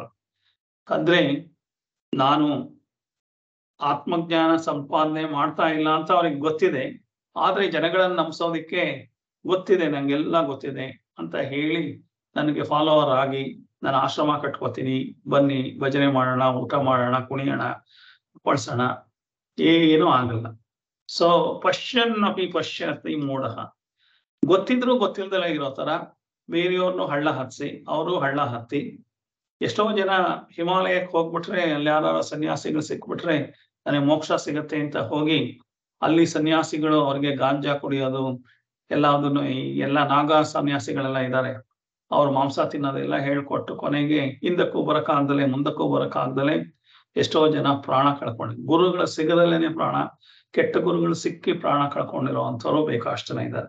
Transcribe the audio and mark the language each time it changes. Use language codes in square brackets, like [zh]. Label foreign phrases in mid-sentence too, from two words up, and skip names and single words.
[kn] ಅಂದ್ರೆ ನಾನು ಆತ್ಮಜ್ಞಾನ ಸಂಪಾದನೆ ಮಾಡ್ತಾ ಇಲ್ಲ ಅಂತ ಅವ್ರಿಗೆ ಗೊತ್ತಿದೆ, ಆದ್ರೆ ಜನಗಳನ್ನ ನಂಬಿಸೋದಿಕ್ಕೆ ಗೊತ್ತಿದೆ, ನಂಗೆಲ್ಲ ಗೊತ್ತಿದೆ ಅಂತ ಹೇಳಿ ನನಗೆ ಫಾಲೋವರ್ ಆಗಿ ನಾನು ಆಶ್ರಮ ಕಟ್ಕೋತೀನಿ, ಬನ್ನಿ ಭಜನೆ ಮಾಡೋಣ, ಊಟ ಮಾಡೋಣ, ಕುಣಿಯೋಣ, ಪಡ್ಸೋಣ, ಏನೂ ಆಗಲ್ಲ. [sa] ಸೊ ಪಶ್ಯನ್ ಅಪಿ ಪಶ್ಯತಿ ಮೂಢ. [kn] ಗೊತ್ತಿದ್ರು ಗೊತ್ತಿಲ್ದಲೇ ಇರೋ ತರ ಬೇರೆಯವ್ರನ್ನು ಹಳ್ಳ ಹತ್ಸಿ ಅವರು ಹಳ್ಳ ಹತ್ತಿ. ಎಷ್ಟೋ ಜನ ಹಿಮಾಲಯಕ್ಕೆ ಹೋಗ್ಬಿಟ್ರೆ ಅಲ್ಲಿ ಯಾರು ಸನ್ಯಾಸಿಗಳು ಸಿಕ್ಬಿಟ್ರೆ ನನಗೆ ಮೋಕ್ಷ ಸಿಗತ್ತೆ ಅಂತ ಹೋಗಿ ಅಲ್ಲಿ ಸನ್ಯಾಸಿಗಳು ಅವ್ರಿಗೆ ಗಾಂಜಾ ಕುಡಿಯೋದು ಎಲ್ಲದನ್ನು, ಎಲ್ಲ ನಾಗಾ ಸನ್ಯಾಸಿಗಳೆಲ್ಲ ಇದ್ದಾರೆ, ಅವ್ರ ಮಾಂಸ ತಿನ್ನೋದೆಲ್ಲ ಹೇಳ್ಕೊಟ್ಟು ಕೊನೆಗೆ ಹಿಂದಕ್ಕೂ ಬರಕ್ಕಾಗ್ದಲೆ ಮುಂದಕ್ಕೂ ಬರಕ್ಕಾಗ್ದಲೆ ಎಷ್ಟೋ ಜನ ಪ್ರಾಣ ಕಳ್ಕೊಂಡು, ಗುರುಗಳು ಸಿಗದಲ್ಲೇನೆ ಪ್ರಾಣ, ಕೆಟ್ಟ ಗುರುಗಳು ಸಿಕ್ಕಿ ಪ್ರಾಣ ಕಳ್ಕೊಂಡಿರೋ ಅಂಥವ್ರು ಬೇಕಷ್ಟು ಜನ ಇದ್ದಾರೆ.